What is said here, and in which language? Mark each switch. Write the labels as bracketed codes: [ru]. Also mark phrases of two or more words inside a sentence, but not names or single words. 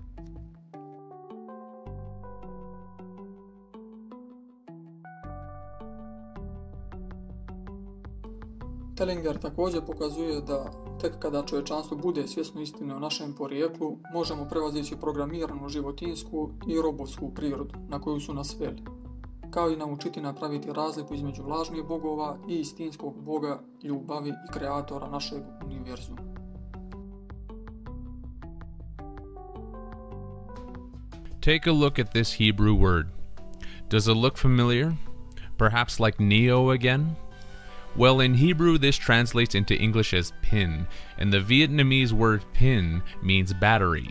[bs] Tellinger također pokazuje da tek kada čovječanstvo bude svjesno istine o našem porijeklu, možemo prevazići programiranu životinsku i robotsku prirodu na koju su nas sveli, kao i naučiti napraviti razliku između lažnih bogova i istinskog boga, ljubavi i kreatora našeg univerzuma. [en] Take a look at this Hebrew word. Does it look familiar? Perhaps like Neo again? Well, in Hebrew this translates into English as pin, and the Vietnamese word pin means battery.